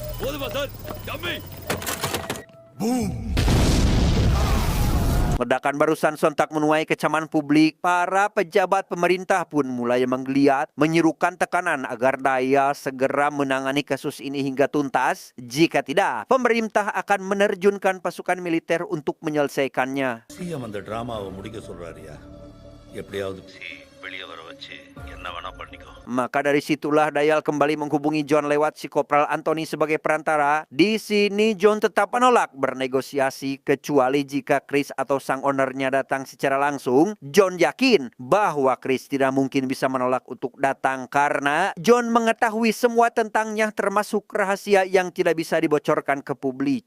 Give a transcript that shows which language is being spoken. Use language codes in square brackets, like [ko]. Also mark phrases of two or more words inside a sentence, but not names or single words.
[id] Ledakan barusan sontak menuai kecaman publik. Para pejabat pemerintah pun mulai menggeliat, menyerukan tekanan agar Daya segera menangani kasus ini hingga tuntas. Jika tidak, pemerintah akan menerjunkan pasukan militer untuk menyelesaikannya. [ta] சிஎம் அந்த டிராமாவை முடிக்க சொல்றாருயா எப்படியாவது வெளியே வர வச்சு என்ன வேணா பண்ணிக்கோ. [id] Maka dari situlah Dayal kembali menghubungi John lewat si Kopral Anthony sebagai perantara. Di sini John tetap menolak bernegosiasi kecuali jika Chris atau sang ownernya datang secara langsung. John yakin bahwa Chris tidak mungkin bisa menolak untuk datang karena John mengetahui semua tentangnya termasuk rahasia yang tidak bisa dibocorkan ke publik.